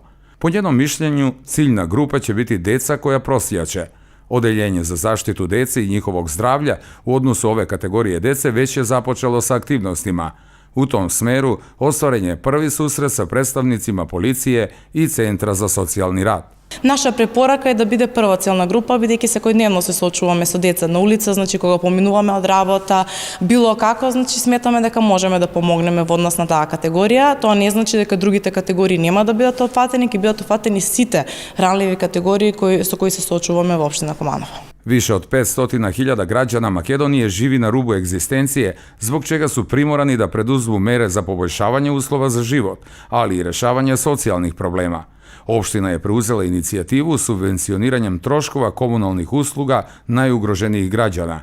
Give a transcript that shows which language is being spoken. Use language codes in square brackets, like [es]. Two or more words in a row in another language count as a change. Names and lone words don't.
[sr] Po njenom mišljenju, ciljna grupa će biti deca koja prosjače. Odeljenje za zaštitu dece i njihovog zdravlja u odnosu ove kategorije dece već je započelo sa aktivnostima. U tom smeru ostvaren je prvi susret sa predstavnicima policije i Centra za socijalni rad. [mk] Наша препорака е да биде прва целна група, бидејќи секојдневно се соочуваме со деца на улица, значи кога поминуваме од работа, било како, значи сметаме дека можеме да помогнеме во однос на таа категорија. Тоа не значи дека другите категории нема да бидат опфатени, ќе бидат опфатени сите ранливи категории со кои се соочуваме во општина Куманово. [sr] Više od 500.000 građana Makedonije živi na rubu egzistencije, zbog čega su primorani da preduzmu mere za poboljšavanje uslova za život, ali i rešavanje socijalnih problema. Opština je preuzela inicijativu subvencioniranjem troškova komunalnih usluga najugroženijih građana.